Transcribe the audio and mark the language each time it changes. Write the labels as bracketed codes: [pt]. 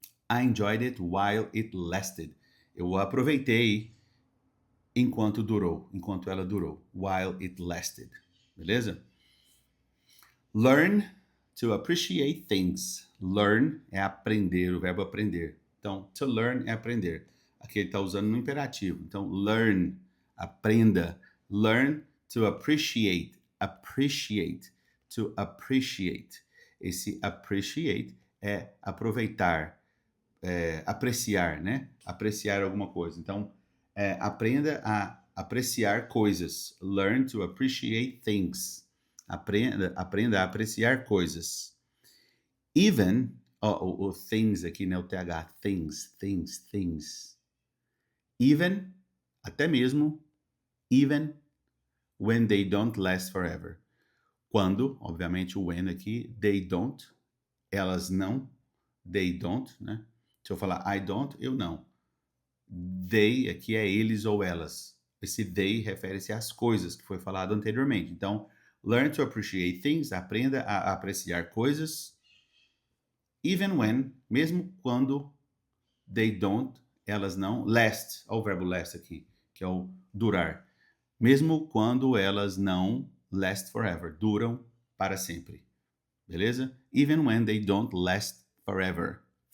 [en] I enjoyed it while it lasted. [pt] Eu aproveitei enquanto durou, enquanto ela durou. [en] While it lasted. [pt] Beleza? [en] Learn to appreciate things. [pt] Learn é aprender, o verbo aprender. Então, to learn é aprender. Aqui ele está usando no imperativo. [en] Então, learn, aprenda. Learn to appreciate. Appreciate. To appreciate. [pt] Esse appreciate é aproveitar, apreciar, né? Apreciar alguma coisa. Então, aprenda a apreciar coisas. [en] Learn to appreciate things. [pt] Aprenda a apreciar coisas. Even, o things aqui, né? O TH, things. [en] Even, [pt] até mesmo, [en] even when they don't last forever. [pt] Quando, obviamente, o when aqui, [en] they don't, [pt] elas não, they don't, né? Se eu falar I don't, eu não. They aqui é eles ou elas. Esse they refere-se às coisas que foi falado anteriormente. Então, [en] learn to appreciate things, [pt] aprenda a apreciar coisas. [en] Even when, [pt] mesmo quando [en] they don't, [pt] elas não, last, olha o verbo last aqui, que é o durar. Mesmo quando elas não [en] last forever, [pt] duram para sempre. Beleza? [en] Even when they don't last forever.